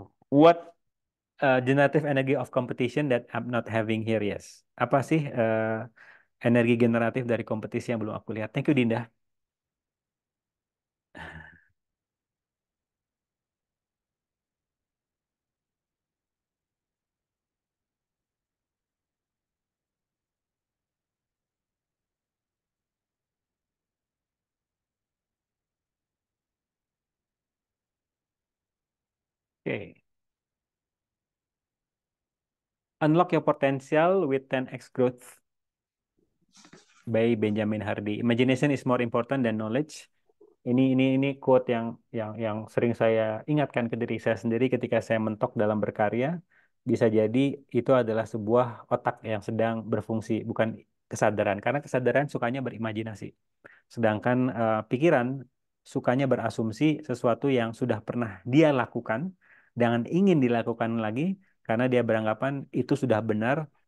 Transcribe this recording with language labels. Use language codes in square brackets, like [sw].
[en] What generative energy of competition that I'm not having here, yes. [id] Apa sih energi generatif dari kompetisi yang belum aku lihat? [en] Thank you, Dinda. [id] Oke. [en] Unlock your potential with 10x growth by Benjamin Hardy. Imagination is more important than knowledge. [id] Ini quote yang sering saya ingatkan ke diri saya sendiri ketika saya mentok dalam berkarya. Bisa jadi itu adalah sebuah otak yang sedang berfungsi, bukan kesadaran. Karena kesadaran sukanya berimajinasi. Sedangkan pikiran sukanya berasumsi sesuatu yang sudah pernah dia lakukan dan ingin dilakukan lagi karena dia beranggapan itu sudah benar.